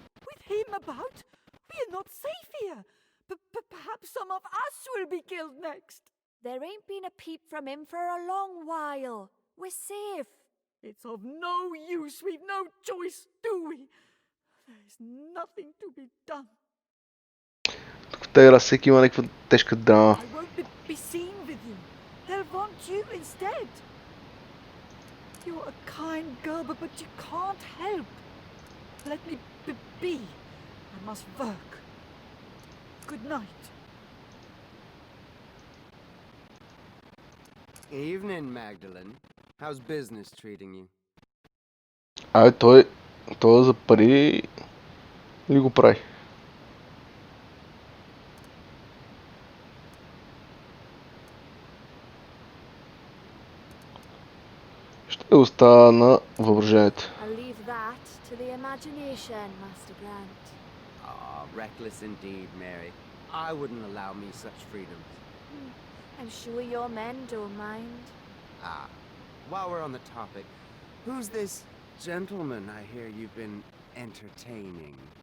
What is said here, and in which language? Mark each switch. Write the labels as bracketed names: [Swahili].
[English] With him about, we're not safe here. Perhaps some of us will be killed next. There ain't been a peep from him for a long while. We're safe. It's of no use. We've no choice, do we? There's nothing to be done. [Bulgarian] Тук в тази игра всеки има някаква тежка драма. [English] I won't be seen with you. They'll want you instead. You're a kind girl, but you can't help. Let me be. I must work. Good night. Evening, Magdalene. How's business treating you? [Bulgarian] Абе, той за пари ли го прави? Ще остава на въображението. [English] I'll leave that to the imagination, Master Grant. Ah, reckless indeed, Mary. I wouldn't allow me such freedoms. I'm sure your men don't mind. Ah, while we're on the topic, who's this gentleman I hear you've been entertaining?